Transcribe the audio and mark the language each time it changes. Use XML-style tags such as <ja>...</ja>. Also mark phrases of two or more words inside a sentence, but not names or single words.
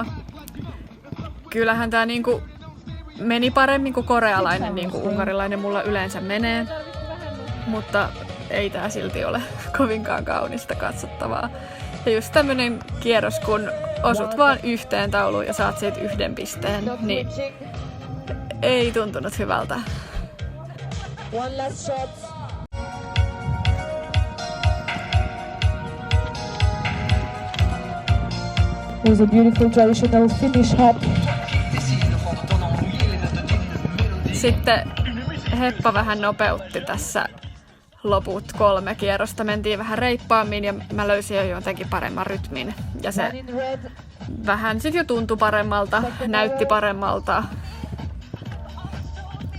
<fi>Kyllähän tää niinku meni paremmin kuin korealainen, niin kuin unkarilainen mulla yleensä menee. Mutta ei tää silti ole kovinkaan kaunista katsottavaa. Ja just tämmönen kierros, kun osut vaan yhteen tauluun ja saat siitä 1 pisteen, niin ei tuntunut hyvältä.</fi> <en>There's a beautiful traditional Finnish hat.</en> <fi>Sitten Heppa vähän nopeutti tässä loput 3 kierrosta. Mentiin vähän reippaammin ja mä löysin jo jotenkin paremman rytmin. Ja se vähän sit jo tuntui paremmalta, näytti paremmalta.</fi>